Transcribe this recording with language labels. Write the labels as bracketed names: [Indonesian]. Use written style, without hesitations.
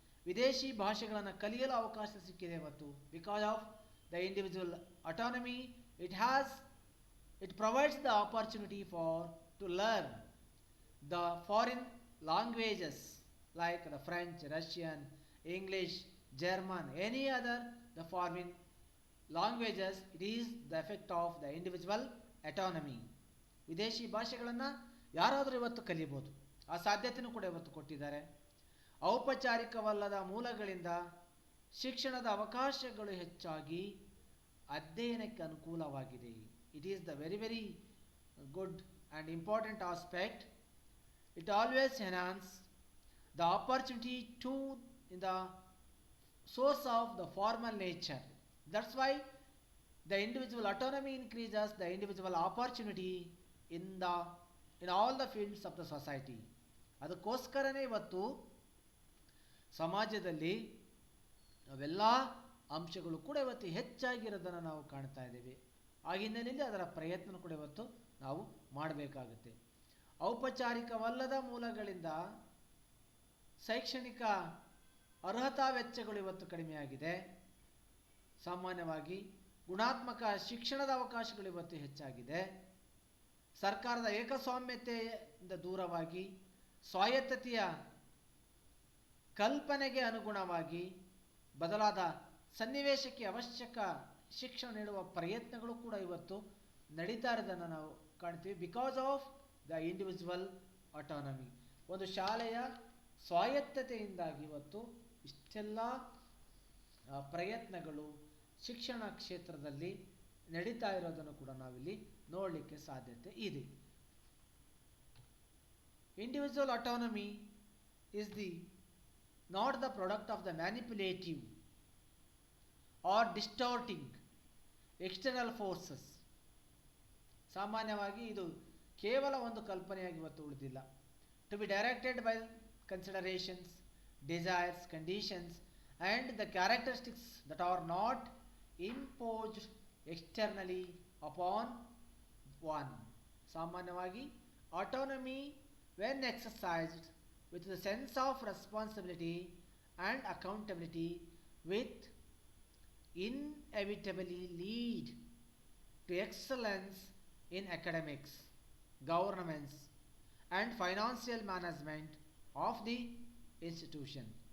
[Kannada] ವಿದೇಶಿ ಭಾಷೆಗಳನ್ನು ಕಲಿಯಲು ಅವಕಾಶ ಸಿಕ್ಕಿದೆ ಇವತ್ತು. [English] Because of the individual autonomy, it has It provides the opportunity for to learn the foreign languages like the French, Russian, English, German, any other the foreign languages. It is the effect of the individual autonomy. [Kannada] ವಿದೇಶಿ ಭಾಷೆಗಳನ್ನು ಯಾರಾದರೂ ಇವತ್ತು ಕಲಿಬೋದು, ಆ ಸಾಧ್ಯತೆಯೂ ಕೂಡ ಇವತ್ತು ಕೊಟ್ಟಿದ್ದಾರೆ. ಔಪಚಾರಿಕವಲ್ಲದ ಮೂಲಗಳಿಂದ ಶಿಕ್ಷಣದ ಅವಕಾಶಗಳು ಹೆಚ್ಚಾಗಿ ಅಧ್ಯಯನಕ್ಕೆ ಅನುಕೂಲವಾಗಿದೆ. [English] It is the very very good and important aspect. It always enhance the opportunity to in the source of the formal nature. That's why the individual autonomy increases the individual opportunity in all the fields of the society. [Kannada] ಅದಕ್ಕೋಸ್ಕರನೇ ಇವತ್ತು ಸಮಾಜದಲ್ಲಿ ಅವೆಲ್ಲ ಅಂಶಗಳು ಕೂಡ ಇವತ್ತು ಹೆಚ್ಚಾಗಿರೋದನ್ನು ನಾವು ಕಾಣ್ತಾ ಇದ್ದೇವೆ. ಆ ಹಿನ್ನೆಲೆಯಲ್ಲಿ ಅದರ ಪ್ರಯತ್ನ ಕೂಡ ಇವತ್ತು ನಾವು ಮಾಡಬೇಕಾಗುತ್ತೆ. ಔಪಚಾರಿಕವಲ್ಲದ ಮೂಲಗಳಿಂದ ಶೈಕ್ಷಣಿಕ ಅರ್ಹತಾ ವೆಚ್ಚಗಳು ಇವತ್ತು ಕಡಿಮೆಯಾಗಿದೆ. ಸಾಮಾನ್ಯವಾಗಿ ಗುಣಾತ್ಮಕ ಶಿಕ್ಷಣದ ಅವಕಾಶಗಳು ಇವತ್ತು ಹೆಚ್ಚಾಗಿದೆ. ಸರ್ಕಾರದ ಏಕಸ್ವಾಮ್ಯತೆಯಿಂದ ದೂರವಾಗಿ ಸ್ವಾಯತ್ತತೆಯ ಕಲ್ಪನೆಗೆ ಅನುಗುಣವಾಗಿ ಬದಲಾದ ಸನ್ನಿವೇಶಕ್ಕೆ ಅವಶ್ಯಕ ಶಿಕ್ಷಣ ನೀಡುವ ಪ್ರಯತ್ನಗಳು ಕೂಡ ಇವತ್ತು ನಡೀತಾ ಇರೋದನ್ನು ನಾವು ಕಾಣ್ತೀವಿ. [English] because of the individual autonomy, [Kannada] ಒಂದು ಶಾಲೆಯ ಸ್ವಾಯತ್ತತೆಯಿಂದಾಗಿ ಇವತ್ತು ಇಷ್ಟೆಲ್ಲ ಪ್ರಯತ್ನಗಳು ಶಿಕ್ಷಣ ಕ್ಷೇತ್ರದಲ್ಲಿ ನಡೀತಾ ಇರೋದನ್ನು ಕೂಡ ನಾವಿಲ್ಲಿ ನೋಡಲಿಕ್ಕೆ ಸಾಧ್ಯತೆ ಇದೆ. [English] Individual autonomy is not the product of the manipulative or distorting external forces. [Kannada] ಸಾಮಾನ್ಯವಾಗಿ ಇದು ಕೇವಲ ಒಂದು ಕಲ್ಪನೆಯಾಗಿ ಇವತ್ತು ಉಳಿದಿಲ್ಲ. [English] To be directed by considerations, desires, conditions and the characteristics that are not imposed externally upon one. ಸಾಮಾನ್ಯವಾಗಿ autonomy when exercised with the sense of responsibility and accountability with inevitably lead to excellence in academics, governance and financial management of the institution.